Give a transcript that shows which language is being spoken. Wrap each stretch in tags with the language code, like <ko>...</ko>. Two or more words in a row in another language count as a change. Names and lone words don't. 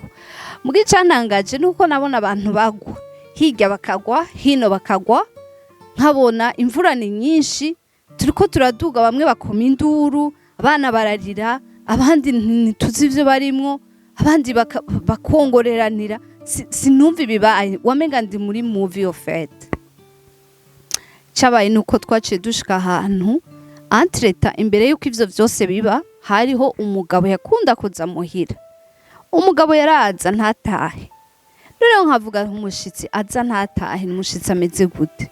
<rn>Mugi cantangaje nuko nabona abantu bagwa, hirya bakagwa, hino bakagwa, nkabona imvura ni nyinshi, turiko turaduga, bamwe bakoma induru, abana bararira, abandi ntituzi ivyo barimwo, abandi bakongoreranira. Sinumva ibibaye, wamenga ndi muri</rn> <en>movie of fate.</en> <rn>Cabaye nuko twaciye dushika ahantu entreta, imbere yuko ivyo vyose biba, hariho umugabo yakunda kuza muhira. Umugabo yaraza ntatahe. Rero nkavuga umushitsi aza ntatahe, umushitsi ameze gute?</rn>